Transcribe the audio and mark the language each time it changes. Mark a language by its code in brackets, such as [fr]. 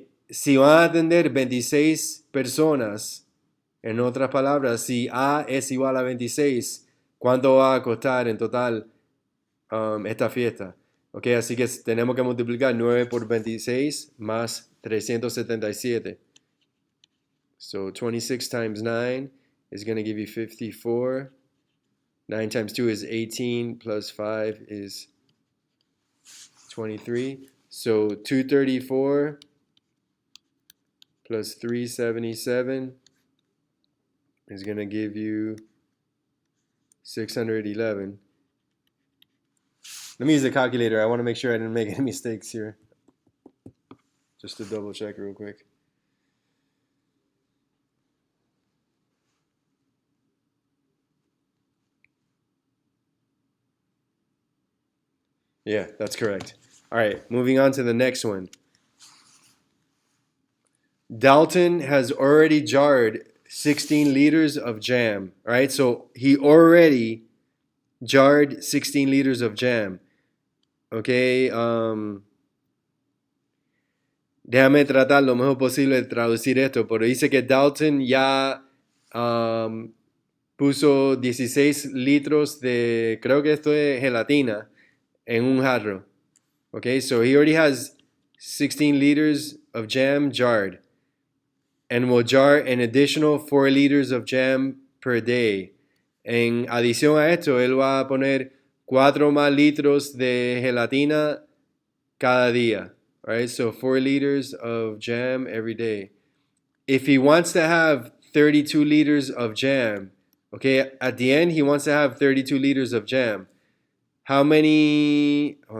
[es] si van a atender 26 personas, en otras palabras, si A es igual a 26, ¿cuánto va a costar en total esta fiesta? Ok, así que tenemos que multiplicar 9 por 26 más 377. [en] So 26 times 9 is going to give you 54. 9 times 2 is 18, plus 5 is 23. So 234 plus 377 is going to give you 611. Let me use the calculator. I want to make sure I didn't make any mistakes here. Just to double check real quick. Yeah, that's correct. All right, moving on to the next one. Dalton has already jarred 16 liters of jam. All right, so he already jarred 16 liters of jam. [es] Okay, déjame tratar lo mejor posible de traducir esto, pero dice que Dalton ya puso 16 litros de, creo que esto es gelatina, en un jarro. [en] Okay, so he already has 16 liters of jam jarred and will jar an additional 4 liters of jam per day. [es] En adición a esto, él va a poner 4 más litros de gelatina cada día. [en] Right, so 4 liters of jam every day. If he wants to have 32 liters of jam, okay, at the end he wants to have 32 liters of jam. How many?